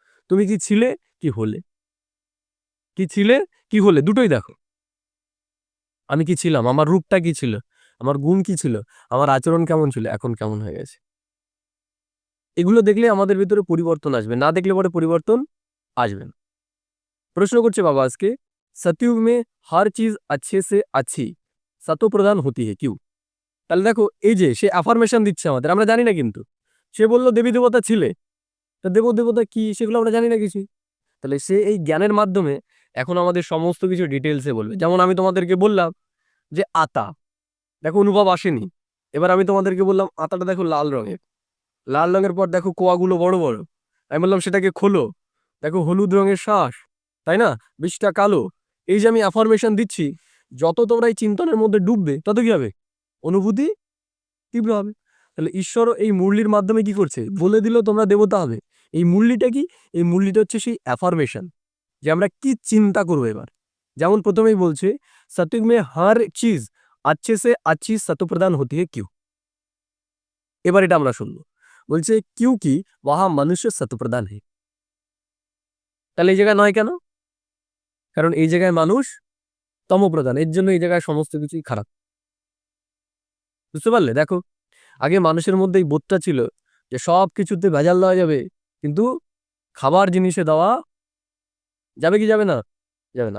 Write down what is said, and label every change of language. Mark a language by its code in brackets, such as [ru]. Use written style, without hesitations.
[bn] তুমি কি ছিলে, কি হলে, কি ছিলে, কি হলে, দুটোই দেখো। আমি কি ছিলাম, আমার রূপটা কি ছিল, আমার গুণ কি ছিল, আমার আচরণ কেমন ছিল, এখন কেমন হয়ে গেছে। এগুলো দেখলে আমাদের ভিতরে পরিবর্তন আসবে, না দেখলে পরে পরিবর্তন আসবে না। প্রশ্ন করছে বাবা আজকে, [hi] সতयुग में हर चीज अच्छे से अच्छी सतो प्रधान होती है क्यों? [bn] তাহলে দেখো এই যে সে অ্যাফার্মেশন দিচ্ছে আমাদের, আমরা জানি না কিন্তু। সে বলল দেবী দেবতা ছিলে, তা দেব দেবতা কি সেগুলো আমরা জানি না কিছুই। তাহলে সে এই জ্ঞানের মাধ্যমে এখন আমাদের সমস্ত কিছু ডিটেলসে বলবে। যেমন আমি তোমাদেরকে বললাম যে আতা, দেখো অনুভব আসেনি। এবার আমি তোমাদেরকে বললাম আতাটা দেখো লাল রঙের, লাল রঙের পর দেখো কোয়াগুলো বড় বড়। আমি বললাম সেটাকে খোলো, দেখো হলুদ রঙের শ্বাস, তাই না, বিষটা কালো। এই যে আমি অ্যাফার্মেশন দিচ্ছি, যত তোমরা এই চিন্তনের মধ্যে ডুববে তত কি হবে, অনুভূতি তীব্র হবে। তাহলে ঈশ্বর এই মুরলির মাধ্যমে কি করছে, বলে দিল তোমরা দেবতা হবে। এই মুরলিটা কি, এই মুরলিটা হচ্ছে সেই অ্যাফার্মেশন, যে আমরা কি চিন্তা করবো এবার। যেমন প্রথমেই বলছে [hi] সতयुग में हर चीज अच्छे से अच्छी सतो प्रदान होती है क्यों। [bn] এবার এটা আমরা শুনবো, বলছে [hi] কিউ কি ওয়াহা মনুষ্য সতপ্রধান হে। [bn] তাহলে এই জায়গায় নয় কেন, কারণ এই জায়গায় মানুষ তমপ্রধান, এর জন্য এই জায়গায় সমস্ত কিছুই খারাপ। বুঝতে পারলে? দেখো আগে মানুষের মধ্যে এই বোধটা ছিল যে সব কিছুতে ভেজাল দেওয়া যাবে, কিন্তু খাবার জিনিসে দেওয়া যাবে কি যাবে না, যাবে না।